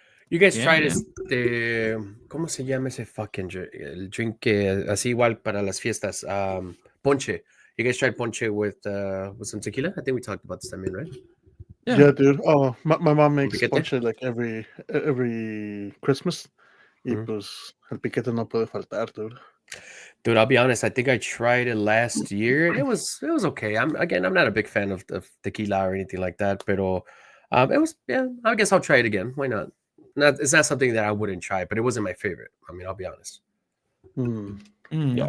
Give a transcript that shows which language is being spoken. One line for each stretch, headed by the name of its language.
English: You guys tried
Spanish: ¿cómo se llama ese fucking el drink así igual para las fiestas? Ponche.
English: You guys tried ponche with some tequila? I think we talked about this time, right? Yeah, dude. Oh, my mom makes ponche like every Christmas.
Spanish: Y pues el piquete no puede faltar, dude.
English: Dude, I'll be honest. I think I tried it last year. It was okay. I'm not a big fan of tequila or anything like that.
Spanish: Pero
English: it was, yeah. I guess I'll try it again. Why not? it's not something that I wouldn't try, but it wasn't my favorite. I mean, I'll be honest. Yeah.